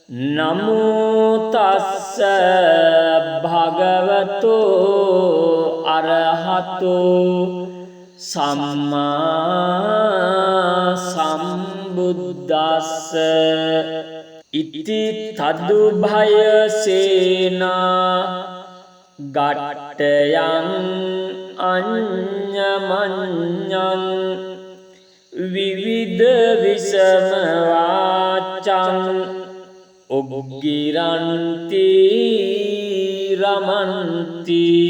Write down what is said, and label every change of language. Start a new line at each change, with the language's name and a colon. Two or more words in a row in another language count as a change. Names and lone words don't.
Pali: නමෝ තස්ස භගවතෝ අරහතෝ සම්මා සම්බුද්දස්ස ඉති තදුභය සේනා ගට්ටයං අඤ්ඤමඤ්ඤං විවිධ විසම වාචං උග්ගිරන්ති රමන්ති